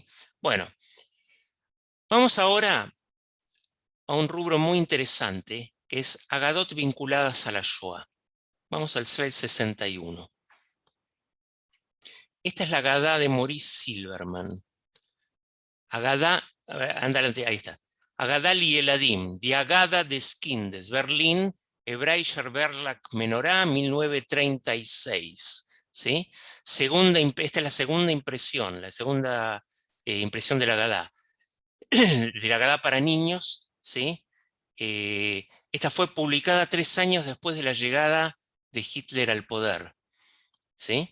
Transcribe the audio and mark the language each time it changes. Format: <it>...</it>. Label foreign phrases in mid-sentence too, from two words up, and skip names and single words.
<es>Bueno, vamos ahora a un rubro muy interesante, que es Agadot vinculadas a la Shoah. Vamos al slide 61. Esta es la Agadá de Maurice Silverman. Agadá, andale, ahí está.</es> <he>הגדה לילדים,</he> <de>die Agadá des Kindes, Berlín, Hebräischer Verlag Menorá, 1936.</de> <es>¿Sí? Esta es la segunda impresión, impresión de la Agadá. De la Agadá para niños, ¿sí? Esta fue publicada 3 años después de la llegada de Hitler al poder, ¿sí?</es>